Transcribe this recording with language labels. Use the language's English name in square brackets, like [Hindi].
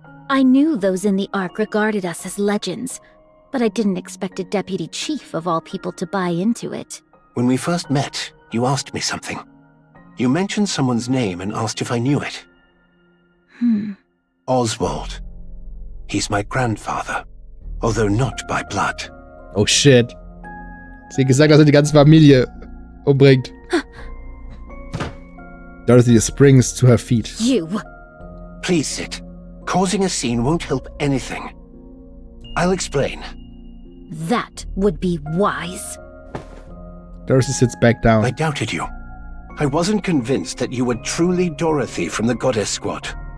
[English] I knew those in the Ark regarded us as legends, but I didn't expect a Deputy Chief of all people to buy into it. When we first met, you asked me something. You mentioned someone's name and asked if I knew it. Oswald. He's my grandfather, although not by blood. Oh shit. [German] Sie hat gesagt, dass er die ganze Familie umbringt. [English] Dorothy springs to her feet. You! Please sit. Causing a scene won't help anything. I'll explain. That would be wise. Dorothy sits back down. I doubted you. I wasn't convinced that you were truly Dorothy from the Goddess Squad.